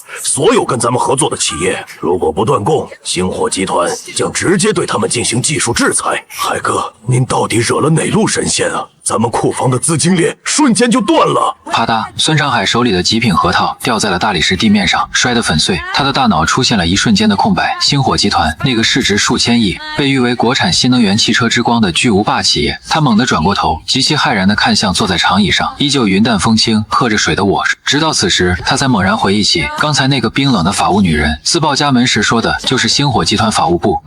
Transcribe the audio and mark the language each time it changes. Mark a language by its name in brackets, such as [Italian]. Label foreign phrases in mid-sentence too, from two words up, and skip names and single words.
[Chinese] 所有跟咱們合作的企業，如果不斷供，星火集团將直接對他們進行技術制裁。海哥，您到底惹了哪路神仙啊？咱們庫房的資金鏈瞬間就斷了。啪嗒，孫長海手裡的极品核桃掉在了大理石地面上，摔得粉碎。他的大腦出现了一瞬間的空白。星火集团，那個市值數千億，被譽為國產新能源汽車之光的巨無霸企業。他猛地轉過頭，極其駭然地看向坐在長椅上依舊雲淡風輕喝着水的我。直到此時，他才猛然回憶起剛才那個冰冷的法務女人自報家門時說的就是星火集团法務部。